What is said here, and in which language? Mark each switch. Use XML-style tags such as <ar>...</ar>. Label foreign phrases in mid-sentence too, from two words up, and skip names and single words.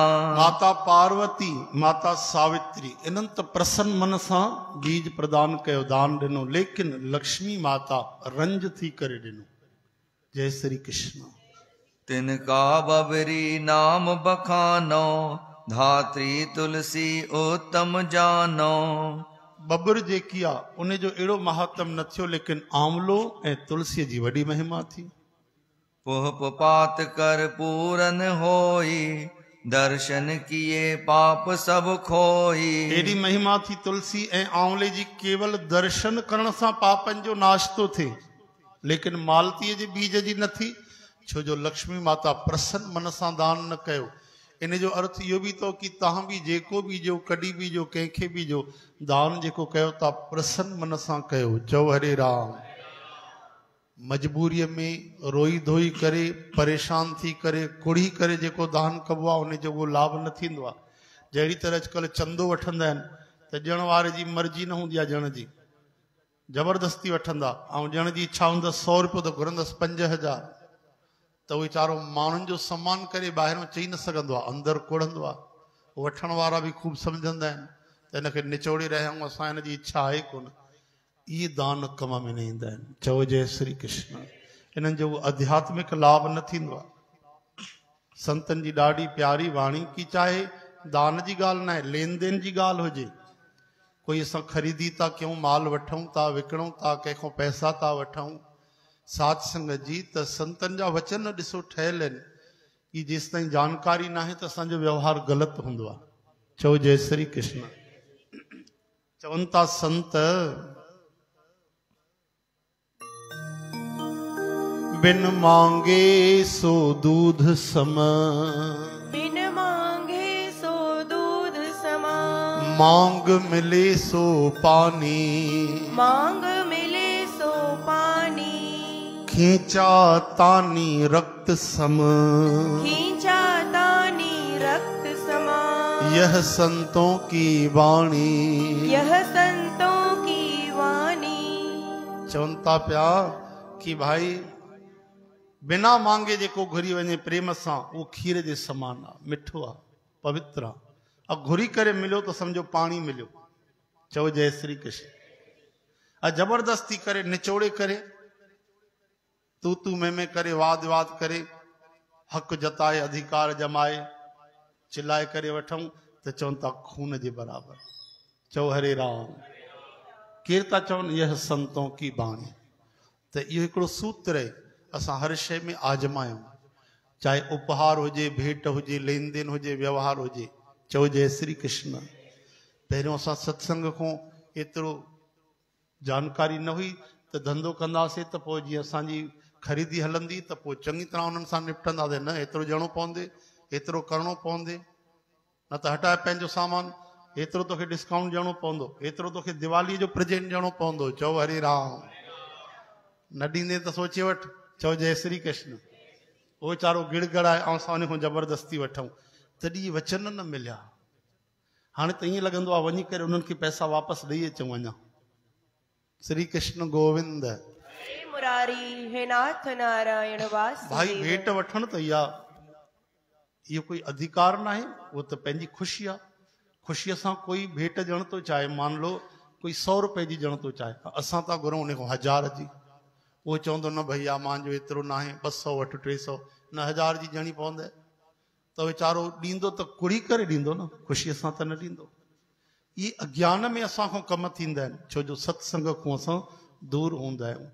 <sd>माता पार्वती माता सावित्री इन्हनि त प्रसन्न मन सां बीज प्रदान कयो, दान ॾिनो, लेकिन लक्ष्मी माता रंज थी करे ॾिनो। जय श्री कृष्ण।</sd> <hi>तिनका बबरी नाम बखानो, धात्री तुलसी उत्तम जानो।</hi> <sd>बबुर जेकी आहे उन जो अहिड़ो महात्म न थियो, लेकिन आंवलो ऐं तुलसीअ जी वॾी महिमा थी।</sd> <hi>पुह पात कर पूरन होई, दर्शन किए पाप सब खोई।</hi> <sd>एडी महिमा थी तुलसी ऐं आंवले जी, केवल दर्शन करण सां पापनि जो नाश थो थिए, लेकिन मालतीअ जे बीज जी न थी, छो जो लक्ष्मी माता प्रसन्न मन सां दान न कयो। इन जो अर्थ इहो बि तो कि तव्हां बि जेको बीजो, कॾहिं बीजो, कंहिंखे बीजो, दान जेको कयो था प्रसन्न मन सां कयो। चओ हरे राम। मजबूरीअ में रोई धोई करे, परेशान थी करे, कुड़ी करे जेको दान कबो आहे, उन जो उहो लाभ न थींदो आहे। जहिड़ी तरह अॼुकल्ह चंदो वठंदा आहिनि त ॾियण वारे जी मर्ज़ी न हूंदी आहे, ॾियण जी ज़बरदस्ती वठंदा, ऐं ॾियण जी इच्छा हूंदसि 100 रुपयो त घुरंदसि 5000, त उहो वीचारो माण्हुनि जो सम्मान करे ॿाहिरों चई न सघंदो आहे, अंदरि कुड़ंदो आहे। वठण वारा बि ख़ूब सम्झंदा आहिनि त हिनखे निचोड़े रहिया, असां हिन जी इच्छा आहे कोन। इहे दान कम में न ईंदा आहिनि। चओ जय श्री कृष्ण। इन्हनि जो आध्यात्मिक लाभ न थींदो आहे। संतनि जी ॾाढी प्यारी वाणी की चाहे दान जी ॻाल्हि न आहे, लेन देन जी ॻाल्हि हुजे, कोई असां ख़रीदी था कयूं, माल वठूं था, विकिणूं था, कंहिंखां पैसा था वठूं साथ संगत जी, त संतनि जा वचन ॾिसो ठहियल आहिनि कि जेसि ताईं जानकारी न आहे त असांजो व्यवहार ग़लति हूंदो आहे। चओ जय श्री कृष्ण। चवनि था संत,</sd> <hi>बिन मांगे सो दूध सम, बिन मांगे सो दूध समा। मांग मिले सो पानी, मांग मिले सो पानी। खींचा तानी रक्त सम, खींचा तानी रक्त समा। यह संतों की वाणी, यह संतों की वाणी।</hi> <sd>चवनि था पिया कि भाई बिना मांगे जेको घुरी वञे प्रेम सां, उहो खीर जे समान आहे, मिठो आहे, पवित्र आहे। ऐं घुरी करे मिलियो त सम्झो पाणी मिलियो। चओ जय श्री कृष्ण। ऐं जबरदस्ती करे, निचोड़े करे,</sd> <hi>तू में</hi> <sd>करे, वाद विवाद करे, हक़ जताए, अधिकार जमाए, चिल्लाए करे वठूं त चवनि था खून जे बराबरि। चओ हरे राम। केरु था चवनि</sd> <hi>यह संतों की वाणी।</hi> <sd>त इहो हिकिड़ो सूत्र आहे, असां हर शइ में आजमायूं, चाहे उपहार हुजे, भेंट हुजे, लेन देन हुजे, व्यवहार हुजे। चओ जय श्री कृष्ण। पहिरियों असां सत्संग खां एतिरो जानकारी न हुई त धंधो कंदासीं त पोइ जीअं असांजी ख़रीदी हलंदी त पोइ चङी तरह उन्हनि सां निपटंदासीं। न एतिरो ॾियणो पवंदे, एतिरो करिणो पवंदे, न त हटाए पंहिंजो सामान, एतिरो तोखे डिस्काउंट ॾियणो पवंदो, एतिरो तोखे दिवालीअ जो प्रेजेंट ॾियणो पवंदो। चओ हरे राम। न ॾींदे त सोचे वठि। चओ जय श्री कृष्ण। उहो वीचारो गिड़गड़ाए ऐं असां उन खां ज़बरदस्ती वठूं, तॾहिं वचन न मिलिया। हाणे त ईअं लॻंदो आहे वञी करे उन्हनि खे पैसा वापसि ॾेई अचूं। अञा श्री कृष्ण गोविंद। हे मुरारी, हे नाथ नारायण वासुदेव। भाई भेंट वठण त इहो कोई अधिकार न आहे, उहो त पंहिंजी ख़ुशी आहे। ख़ुशीअ सां कोई भेंट ॾियण थो चाहे,</sd> <hi>मान लो</hi> <sd>कोई 100 रुपए जी ॾियण थो चाहे, असां था घुरूं उन खां 1000 जी। उहो चवंदो न भैया मुंहिंजो एतिरो न आहे, 200 वठि, 300 न, 1000 जी ॾियणी पवंदे। त वीचारो ॾींदो त कुड़ी करे ॾींदो न, ख़ुशीअ सां त न ॾींदो। इहे अज्ञान में असां खां कम थींदा आहिनि, छो जो सत्संग खां असां दूर हूंदा आहियूं।</sd>